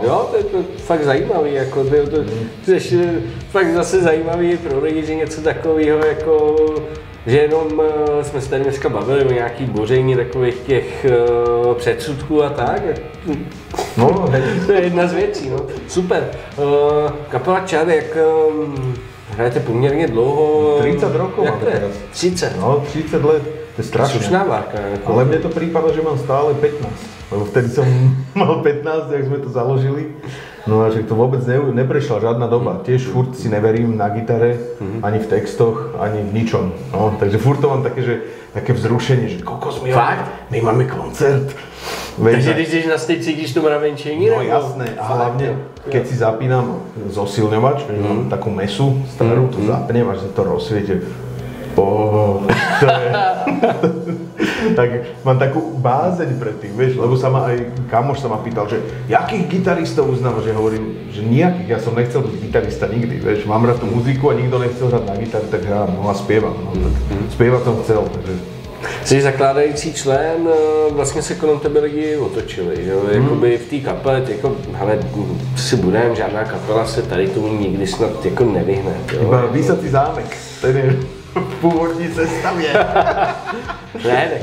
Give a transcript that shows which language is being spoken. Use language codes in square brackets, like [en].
[cs] Jo, to je to fakt zajímavý, jako to je fakt zase zajímavý pro lidi, že něco takového jako, že jenom jsme se tady dneska bavili o nějaký boření takových těch předsudků a tak. No, to je jedna z věcí, no. Super. Kapela Čad, jak hrajete poměrně dlouho? [sk] 30 rokov máme teraz. [cs] 30? No, 30 let. To je strašné. Slušná várka. [sk] Ale mne to prípada, že mám stále 15. Lebo vtedy som mal 15, jak sme to založili. No a že to vôbec neprešla žiadna doba. Tiež furt si neverím na gitare, ani v textoch, ani v ničom. No, takže furt to mám také vzrušenie, že kokos my máme koncert. [cs] Takže když jdeš na stage, cítíš to mravenčení? [sk] No jasné, a hlavne keď si zapínam zosilňovač, mám takú mesu starú, to zapnem, až sa to rozsviete. To je... tak mám takú bázeň pred tým, vieš, lebo sa ma aj kamoš sa ma pýtal, že jakých gitaristov uznávaš, že hovorím, že nejakých, ja som nechcel byť gitarista nikdy, vieš, mám rád tú muziku a nikto nechcel hrať na gitaru, tak hrám, no a spievam, no, tak spievať som chcel, takže... [cs] Jsi zakládající člen, vlastně se kolem tebe lidi otočili, jo? Jakoby v té kapele, jako, hele, si budem, žádná kapela se tady tomu nikdy snad jako nevyhne, jo? Iba Vysací zámek, ten je v původní sestavě. Ne,